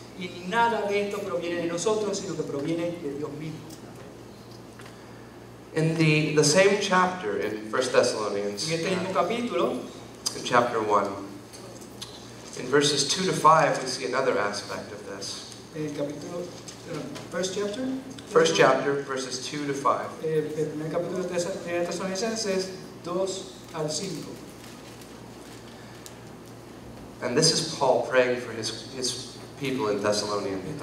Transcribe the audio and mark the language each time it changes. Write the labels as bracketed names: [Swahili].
[Spanish] Y nada de esto proviene de nosotros, sino que proviene de Dios mismo. [English] In the same chapter in 1 Thessalonians, [Spanish] En este mismo capítulo, [English] in chapter 1, in verses 2 to 5, we see another aspect of this. [Spanish] el capítulo, [English] first chapter, First chapter, verses 2 to 5. [Spanish] el primer capítulo de Tesalonicenses 2 al 5. [English] And this is Paul praying for his people in Thessalonica.